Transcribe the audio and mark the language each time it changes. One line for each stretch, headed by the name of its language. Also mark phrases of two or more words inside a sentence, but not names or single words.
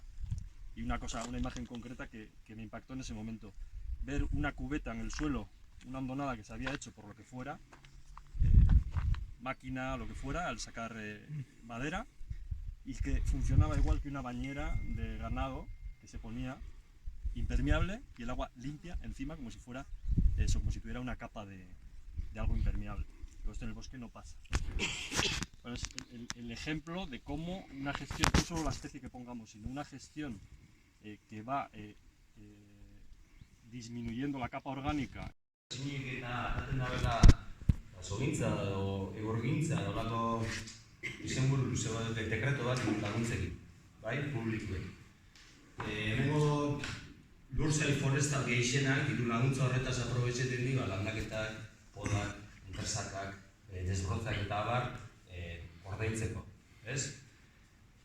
Spanish: Y una imagen concreta que me impactó en ese momento, ver una cubeta en el suelo, una hondonada que se había hecho por lo que fuera, máquina, lo que fuera, al sacar madera, y que funcionaba igual que una bañera de ganado que se ponía impermeable y el agua limpia encima como si fuera eso, como si tuviera una capa de algo impermeable. Pero esto en el bosque no pasa. Bueno, es el ejemplo de cómo una gestión, no solo la especie que pongamos, sino una gestión que va disminuyendo la capa orgánica.
Basque: Basogintza edo egorgintza nolako izenburu luze bat dekreto bat laguntzekin, bai, publikoek. Hemengo lursail forestal gehienak diru laguntza horretaz aprobetxeten dira landaketak, podak, enpresakak, desbrotzak eta abar ordaintzeko, ez?